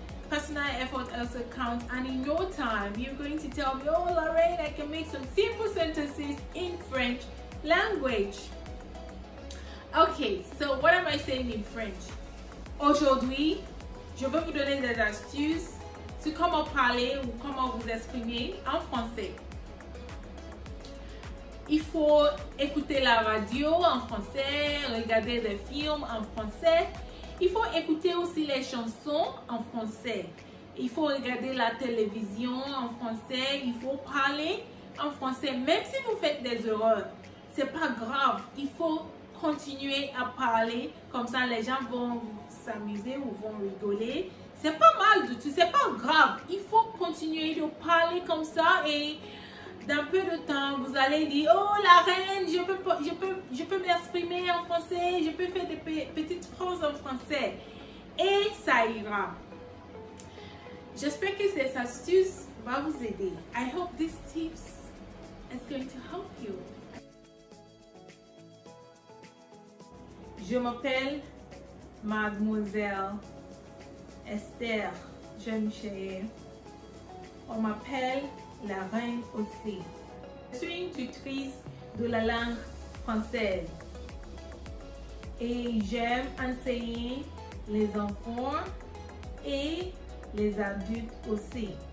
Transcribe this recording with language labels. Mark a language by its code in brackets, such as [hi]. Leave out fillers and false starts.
[en] Personal effort also counts, and in no time you're going to tell me, oh Lorraine, I can make some simple sentences in French language. Okay, so what am I saying in French? [fr] Aujourd'hui, je veux vous donner des astuces sur comment parler ou comment vous exprimer en français. Il faut écouter la radio en français, regarder des films en français. Il faut écouter aussi les chansons en français. Il faut regarder la télévision en français. Il faut parler en français. Même si vous faites des erreurs, c'est pas grave. Il faut continuer à parler. Comme ça, les gens vont s'amuser ou vont rigoler. C'est pas mal du tout. C'est pas grave. Il faut continuer de parler comme ça et dans peu de temps, vous allez dire, oh la reine, je peux m'exprimer en français, je peux faire des petites phrases en français. Et ça ira. J'espère que ces astuces vont vous aider. [en] I hope these tips is going to help you. [fr] Je m'appelle Mademoiselle Esther Jean-Michel. On m'appelle la reine aussi. Je suis une tutrice de la langue française et j'aime enseigner les enfants et les adultes aussi.